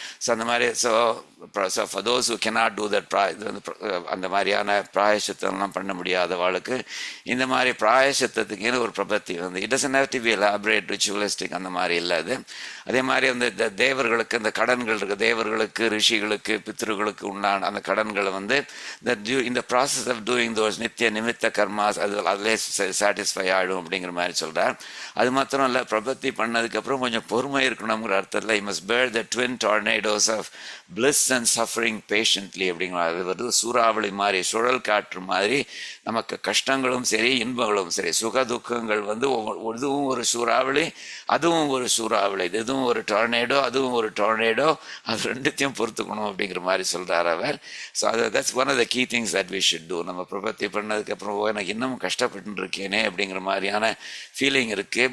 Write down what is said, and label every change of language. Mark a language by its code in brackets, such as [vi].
[ta] So அந்த மாதிரி [en] for those who cannot do that [ta] இது வந்து அந்த மாதிரியான பிராயஷ்சித்தம்லாம் பண்ண முடியாதவாளுக்கு இந்த மாதிரி பிராயஷ்சித்தத்துக்குன்னு ஒரு பிரபத்தி வந்து [en] it doesn't have to be elaborate ritualistic [ta] அந்த மாதிரி இல்லை அது. அதே மாதிரி அந்த தேவர்களுக்கு அந்த கடன்கள் இருக்குது, தேவர்களுக்கு ரிஷிகளுக்கு பித்ருகளுக்கு உண்டான அந்த கடன்களை வந்து இந்த [en] process of doing those [ta] நித்திய நிமித்த கர்மாஸ் அதிலே சாட்டிஸ்ஃபை ஆகிடும் அப்படிங்கிற மாதிரி சொல்கிறார். அது மாத்திரம் இல்லை, பிரபத்தி பண்ணதுக்கப்புறம் கொஞ்சம் பொறுமை இருக்கணுங்கிற அர்த்தத்தில் [en] you must bear the twin tornadoes of bliss and suffering patiently [ta] அப்படிங்கிற. அது வந்து சூறாவளி மாதிரி, சுழல் காற்று மாதிரி நமக்கு கஷ்டங்களும் சரி இன்பங்களும் சரி, சுக துக்கங்கள் வந்து இதுவும் ஒரு சூறாவளி அதுவும் ஒரு சூறாவளி, இதுவும் ஒரு டொர்னேடோ அதுவும் ஒரு டொர்னேடோ, அது ரெண்டுத்தையும் பொறுத்துக்கணும் அப்படிங்கிற மாதிரி சொல்கிறார் அவர். [en] So that's one of the key things that we should do. [ta] நம்ம பிரபத்தி பண்ணதுக்கப்புறம் எனக்கு இன்னமும் கஷ்டப்பட்டு இருக்கேனே அப்படிங்கிற மாதிரியான ஃபீலிங் இருக்குது.